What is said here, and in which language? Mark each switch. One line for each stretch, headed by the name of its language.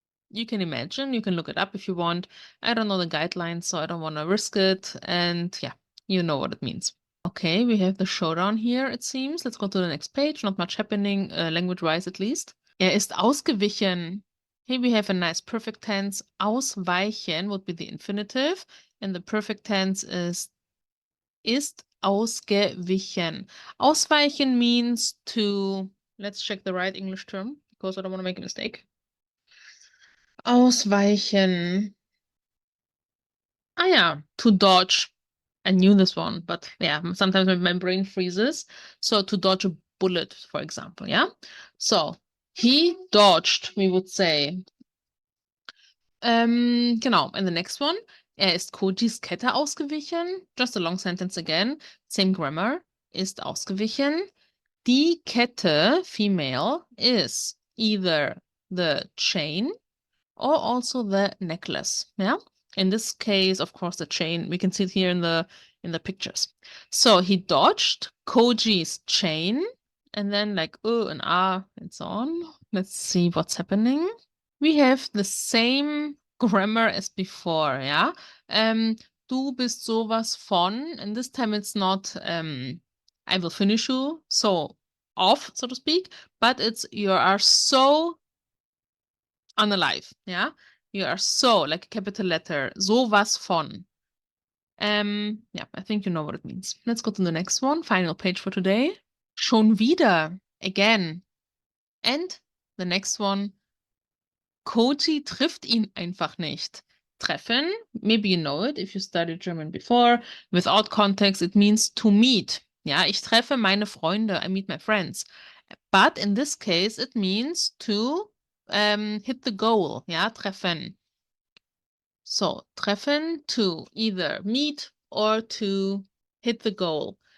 English: You can imagine, you can look it up if you want. I don't know the guidelines, so I don't want to risk it. And yeah, you know what it means. Okay, we have the showdown here, it seems. Let's go to the next page. Not much happening, language-wise at least.
German: Er ist ausgewichen.
English: Here we have a nice perfect tense. Ausweichen would be the infinitive. And the perfect tense ist ausgewichen. Ausweichen means to, let's check the right English term, because I don't want to make a mistake. Ausweichen. Ah yeah, to dodge. I knew this one, but yeah, sometimes my brain freezes. So to dodge a bullet, for example, yeah? So he dodged, we would say. Genau, and the next one.
German: Er ist Kojis Kette ausgewichen.
English: Just a long sentence again. Same grammar. Ist ausgewichen. Die Kette, female, is either the chain or also the necklace, yeah? In this case, of course, the chain. We can see it here in the pictures. So he dodged Koji's chain, and then like and and so on. Let's see what's happening. We have the same grammar as before, yeah?
German: Du bist sowas von,
English: and this time it's not I will finish you, so off, so to speak, but it's you are so unalive, yeah? You are so, like a capital letter, sowas von. Yeah, I think you know what it means. Let's go to the next one, final page for today.
German: Schon wieder, again.
English: And the next one,
German: Koji trifft ihn einfach nicht.
English: Treffen, maybe you know it if you studied German before. Without context, it means to meet.
German: Ja, ich treffe meine Freunde,
English: I meet my friends. But in this case, it means to hit the goal. Ja, treffen. So, treffen, to either meet or to hit the goal.